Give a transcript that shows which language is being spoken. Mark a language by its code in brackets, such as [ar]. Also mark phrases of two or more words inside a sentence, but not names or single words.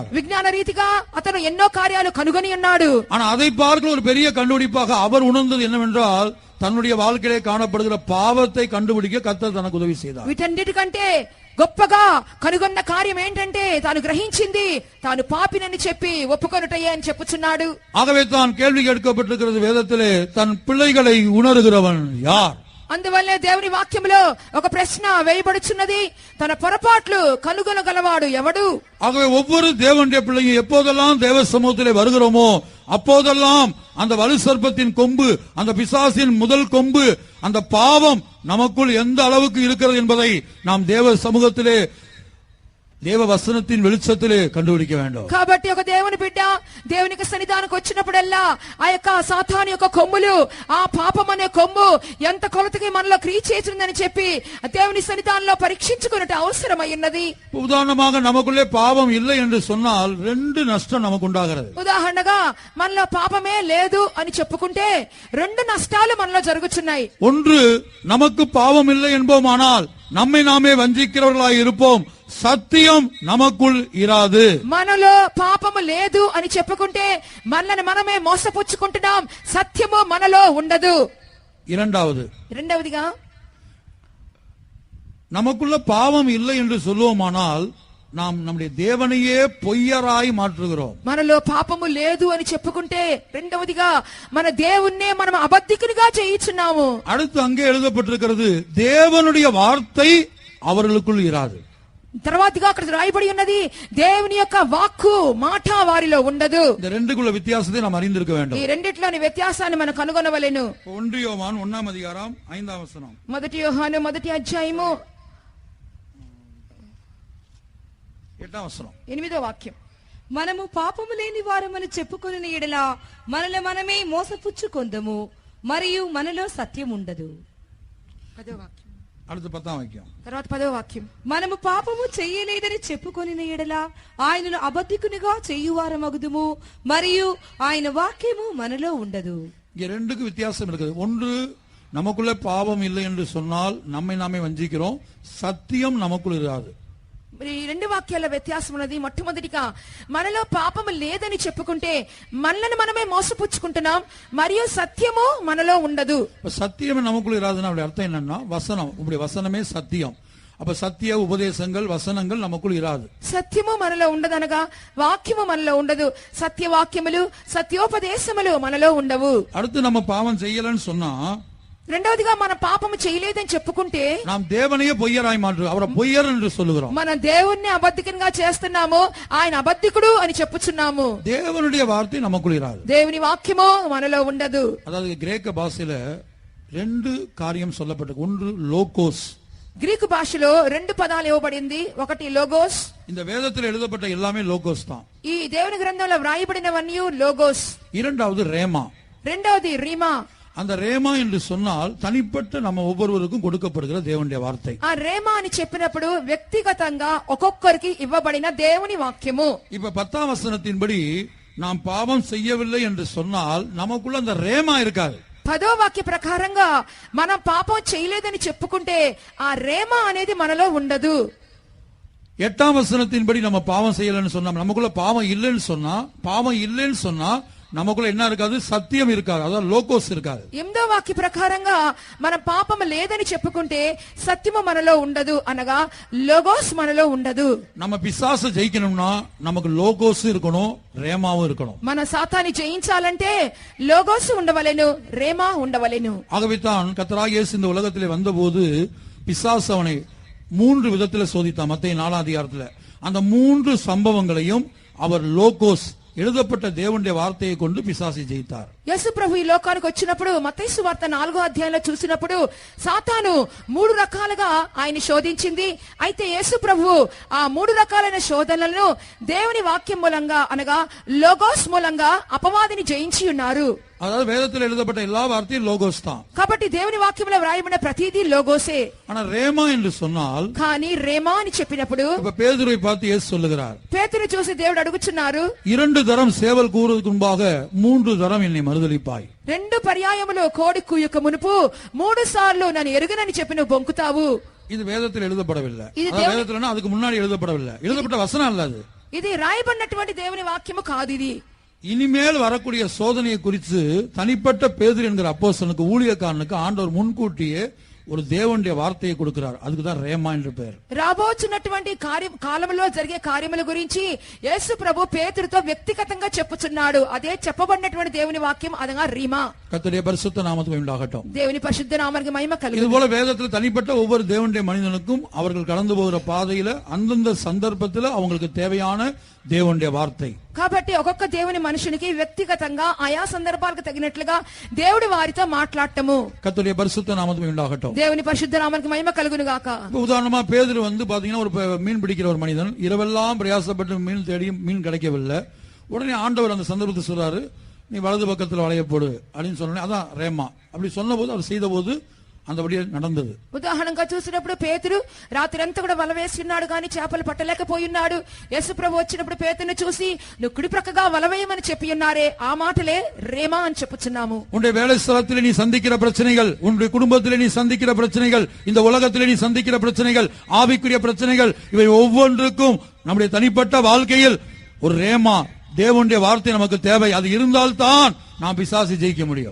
[te] విజ్ఞాన రీతిగా అతను ఎన్నో కార్యాలు కనుగొని ఉన్నాడు. [ta] ஆனா அதை பார்க்க ஒரு பெரிய கண்டுபிடிப்பாக அவர் உணர்ந்தது என்னவென்றால் தன்னுடைய வாழ்க்கையிலே காணப்படுகிற பாவத்தை கண்டுபிடிக்க கர்த்தர் தனக்கு உதவி செய்தார். [te] వీటన్నిటికంటే గొప్పగా కనుగొన్న కార్యం ఏంటంటే తాను గ్రహించింది తాను పాపినని చెప్పి ఒప్పుకొనుటయే అని చెప్పుచున్నాడు. [ta] ஆகவே தான் கேள்வி கேட்கப்பட்டிருக்கிறது வேதத்திலே தன் பிள்ளைகளை உணர்கிறவன் யார்? [te] అందువల్లే దేవుని వాక్యంలో ఒక ప్రశ్న వేయబడుచున్నది, తన పొరపాట్లు కనుగొనగలవాడు ఎవడు? [ta] ஆகவே ஒவ்வொரு தேவனுடைய பிள்ளையும் எப்போதெல்லாம் தேவ சமூகத்திலே வருகிறோமோ அப்போதெல்லாம் அந்த வலு சர்ப்பத்தின் கொம்பு, அந்த பிசாசின் முதல் கொம்பு, அந்த பாவம் நமக்குள் எந்த அளவுக்கு இருக்கிறது என்பதை நாம் தேவ சமூகத்திலே தேவ வசனத்தின் வெளிச்சத்திலே கண்டுபிடிக்க வேண்டும். [te] కాబట్టి ఒక దేవుని బిడ్డ దేవునికి సన్నిధానానికి వచ్చినప్పుడల్లా ఆ యొక్క సాతాను యొక్క కొమ్ములు, ఆ పాపం అనే కొమ్ము ఎంత కొలతకి మనలో క్రియ చేస్తుందని చెప్పి దేవుని సన్నిధానంలో పరీక్షించుకున్నట్టు అవసరమై ఉన్నది. [ta] உதாரணமாக நமக்குள்ளே பாவம் இல்லை என்று சொன்னால் ரெண்டு நஷ்டம் நமக்கு உண்டாகிறது. [te] ఉదాహరణగా మనలో పాపమే లేదు అని చెప్పుకుంటే రెండు నష్టాలు మనలో జరుగుచున్నాయి. [ta] ஒன்று, நமக்கு பாவம் இல்லை என்போமானால் நம்மை நாமே வஞ்சிக்கிறவர்களாய் இருப்போம், సత్యం நமக்குள் ఇరాదు. [te] మనలో పాపము లేదు అని చెప్పుకుంటే మనల్ని మనమే మోసపుచ్చుకుంటున్నాం, సత్యము మనలో ఉండదు. [ta] இரண்டாவதுగా நமக்குள்ள பாவம் இல்லை என்று சொல்லுவோமானால் நாம் நம்முடைய தேவனையே பொய்யராய் மாற்றுகிறோம். [te] మనలో పాపము లేదు అని చెప్పుకుంటే రెండవదిగా మన దేవుణ్ణే మనం అబద్ధికునిగా చేయించున్నాము. [ta] அடுத்து அங்கே எழுதப்பட்டிருக்கிறது தேவனுடைய வார்த்தை அவர்களுக்குள் இராது. [te] తర్వాతగా అక్కడ రాయబడి ఉన్నది దేవుని యొక్క వాక్కు మాట వారిలో ఉండదు. [ta] இந்த ரெண்டுக்குள்ள வித்தியாசத்தை நாம் அறிந்திருக்க வேண்டும். [te] ఈ రెండిట్లోని వ్యత్యాసాన్ని మనం కనుగొనవలెను. [ta] 1 யோவான் 1 அதிகாரம் 5 வசனம். [te] మొదటి యోహాను మొదటి అధ్యాయము 8 వచనం 8వ వాక్యం. మనము పాపము లేని వారమని చెప్పుకొనిన ఎడల మనల్ని మనమే మోసపుచ్చుకొందము, మరియు మనలో సత్యం ఉండదు. 10వ వాక్యం. அடுத்து 10వ వాక్యం. తర్వాత 10వ వాక్యం. మనము పాపము చెయ్యలేదని చెప్పుకొనిన ఎడల ఆయనను అబద్ధికునిగా చేయువారమగుదుము, మరియు ఆయన వాక్యము మనలో ఉండదు. [ta] இங்க ரெண்டுக்கு வித்தியாசம் இருக்குது. ஒன்று, நமக்குள்ள பாவம் இல்லை என்று சொன்னால் நம்மை நாமே வஞ்சிக்கிறோம், சத்தியம் நமக்குள் இராது. [te] ఈ రెండు వాక్యాల వ్యత్యాసం ఉన్నది. మొట్టమొదటిగా మనలో పాపము లేదని చెప్పుకుంటే మనల్ని మనమే మోసపుచ్చుకుంటున్నాం, మరియు సత్యము మనలో ఉండదు. [ta] சத்தியம் நமக்குள்ள இராதுன்னா அப்படி அர்த்தம் என்னன்னா வசனம், இப்படி வசனமே சத்தியம். அப்ப சத்திய உபதேசங்கள் வசனங்கள் நமக்குள் இராது. [te] సత్యము మనలో ఉండదనగా వాక్యము మనలో ఉండదు, సత్యవాక్యములు సత్యోపదేశములు మనలో ఉండవు. [ta] அடுத்து நம்ம பாவம் செய்யலன்னு சொன்னா, [te] రెండవదిగా మన పాపము చేయలేదని చెప్పుకుంటే [ta] நாம் தேவனையே பொய்யராய் மாற்று, அவரை பொய்யர் என்று சொல்லுகிறோம். [te] మన దేవుణ్ణి అబద్ధికంగా చేస్తున్నాము, ఆయన అబద్ధికుడు అని చెప్పుచున్నాము. [ta] தேவனுடைய வார்த்தை நமக்குள் இராது. [te] దేవుని వాక్యము మనలో ఉండదు. [ta] அதாவது கிரேக்க பாஷையில ரெண்டு காரியம் சொல்லப்பட்டிருக்கு. ஒன்று லோகோஸ். [te] గ్రీకు భాషలో రెండు పదాలు ఇవ్వబడింది. ఒకటి లోగోస్. [ta] இந்த வேதத்தில் எழுதப்பட்ட எல்லாமே லோகோஸ் தான். [te] ఈ దేవుని గ్రంథంలో వ్రాయబడినవన్నీ లోగోస్. [ta] இரண்டாவது ரேமா. [te] రెండవది రీమా. [ta] அந்த ரேமா என்று சொன்னால் தனிப்பட்ட நம்ம ஒவ்வொருவருக்கும் கொடுக்கப்படுகிற தேவனுடைய வார்த்தை. [te] ఆ రేమా అని చెప్పినప్పుడు వ్యక్తిగతంగా ఒక్కొక్కరికి ఇవ్వబడిన దేవుని వాక్యము. [ta] இப்ப 10ஆம் வசனத்தின்படி நாம் பாவம் செய்யவில்லை என்று சொன்னால் நமக்குள்ள அந்த ரேமா இருக்காது. [te] 10వ వాక్య ప్రకారంగా మనం పాపం చేయలేదని చెప్పుకుంటే ఆ రేమా అనేది మనలో ఉండదు. [ta] 8ஆம் வசனத்தின்படி நம்ம பாவம் செய்யலன்னு சொன்னா, நமக்குள்ள பாவம் இல்லைன்னு சொன்னா நமக்குள்ள என்ன இருக்காது? சத்தியம் இருக்காது, அதாவது லோகோஸ் இருக்காது. [te] 8వ వాక్య ప్రకారంగా మనం పాపం లేదని చెప్పుకుంటే సత్యము మనలో ఉండదు, అనగా లోగోస్ మనలో ఉండదు. [ta] நம்ம பிசாசு ஜெயிக்கணும்னா நமக்கு லோகோஸ் இருக்கணும், ரேமாவும் இருக்கணும். [te] మన సాతాన్ని జయించాలంటే లోగోస్ ఉండవలెను, రేమా ఉండవలెను. [ta] ஆகவே தான் கர்த்தராகிய இயேசு இந்த உலகத்திலே வந்தபோது பிசாசு அவனை 3 விதத்தில் சோதித்தான். மத்தேயு 4ஆம் அதிகாரத்துல அந்த 3 சம்பவங்களையும் அவர் லோகோஸ், எழுதப்பட்ட தேவனுடைய வார்த்தையை கொண்டு பிசாசை ஜெயித்தார். [te] యేసు ప్రభు ఈ లోకానికి వచ్చినప్పుడు మత్తయి సువార్త 4వ అధ్యాయంలో చూసినప్పుడు సాతాను 3 రకాలుగా ఆయన శోధించింది. అయితే యేసు ప్రభు ఆ 3 రకాలైన శోధనలను దేవుని వాక్యం మూలంగా, అనగా లోగోస్ మూలంగా అపవాదిని జయించి ఉన్నారు. [ta] அதாவது வேதத்தில் எழுதப்பட்ட எல்லா வார்த்தையும் லோகோஸ் தான். [te] కాబట్టి దేవుని వాక్యంలో వ్రాయబడిన ప్రతిదీ లోగోసే. [ta] ஆனா ரேமா என்று சொன்னால், [te] కానీ రేమా అని చెప్పినప్పుడు [ta] இப்ப பேதுருவை பார்த்து இயேசு சொல்லுகிறார், [te] పేతురు చూసి దేవుడు అడుగుచున్నారు, [ta] 2 தரம் சேவல் கூறுவதற்கு முன்பாக 3 தரம் என்னை மறுதலிப்பாய். [te] 2 పర్యాయములు కోడి కూయక మునుపు 3 సార్లు నన్ను ఎరుగనని చెప్పి నువ్వు బొంకుతావు. [ta] இது வேதத்தில் எழுதப்படவில்லை. இது வேதத்தில் அதுக்கு முன்னாடி எழுதப்படவில்லை. எழுதப்பட்ட வசனம் அல்ல அது. [te] ఇది రాయబడినటువంటి దేవుని వాక్యము కాదు ఇది. [ta] இனிமேல் வரக்கூடிய சோதனையை குறித்து தனிப்பட்ட பேதுரு என்கிற அப்போஸ்தலனுக்கு, ஊழியக்காரனுக்கு ஆண்டவர் முன்கூட்டியே ஒரு தேவனுடைய வார்த்தையை கொடுக்கிறார். அதுக்கு தான் ரேமா என்று பெயர். [te] రాబోచున్నటువంటి కాలంలో జరిగే కార్యముల గురించి యేసు ప్రభు పేతురుతో వ్యక్తిగతంగా చెప్పుచున్నాడు. అదే చెప్పబడినటువంటి దేవుని వాక్యం అదగా రీమా. [ta] கர்த்தருடைய பரிசுத்த நாமத்துக்கு உண்டாகட்டும். [te] దేవుని పరిశుద్ధ నామానికి మహిమ కలుగును. [ta] இது போல வேதத்தில் தனிப்பட்ட ஒவ்வொரு தேவனுடைய மனிதனுக்கும் அவர்கள் கடந்து போகிற பாதையில அந்தந்த சந்தர்ப்பத்தில் அவங்களுக்கு தேவையான దేవుని వార్த்தை. [te] కాబట్టి ఒక్కొక్క దేవుని మనుషునికి వ్యక్తిగతంగా ఆయా సందర్భాలకు తగినట్లుగా దేవుడి వారితో మాట్లాడటము. [ta] கர்த்தருடைய பரிசுத்த நாமத்துக்கு உண்டாகட்டும். [te] దేవుని పరిశుద్ధ నామానికి మహిమ కలుగును గాక. [ta] உதாரணமா பேதுரு பாத்தீங்கன்னா ஒரு மீன் பிடிக்கிற ஒரு மனிதன், இரவெல்லாம் பிரயாசப்பட்டு மீன் தேடியும் மீன் கிடைக்கவில்லை. உடனே ஆண்டவர் அந்த சந்தர்ப்பத்தை சொல்றாரு, நீ வலது பக்கத்தில் வளைய போடு அப்படின்னு சொன்ன. அதான் ரேமா. அப்படி சொன்ன போது அவர் செய்த போது அந்தபடியே நடந்தது. [te] ఉదాహరణగా చూసినప్పుడు పేతురు రాత్రంతా కూడా వల వేసి ఉన్నాడు కానీ చేపలు పట్టలేకపోయినాడు. యేసు ప్రభు వచ్చినప్పుడు పేతురుని చూసి నువ్వు కుడి ప్రక్కగా వల వేయమని చెప్పి ఉన్నారే, ఆ మాటలే రేమా అని చెప్పుచున్నాము. [ta] உன்னுடைய வேலை ஸ்தலத்திலே நீ சந்திக்கிற பிரச்சனைகள், உன்னுடைய குடும்பத்திலே நீ சந்திக்கிற பிரச்சனைகள், இந்த உலகத்திலே நீ சந்திக்கிற பிரச்சனைகள், ஆவிக்குரிய பிரச்சனைகள், இவை ஒவ்வொன்றுக்கும் நம்முடைய தனிப்பட்ட வாழ்க்கையில் ஒரு ரேமா தேவனுடைய வார்த்தை நமக்கு தேவை. அது இருந்தால்தான் நாம் பிசாசை ஜெயிக்க முடியும்.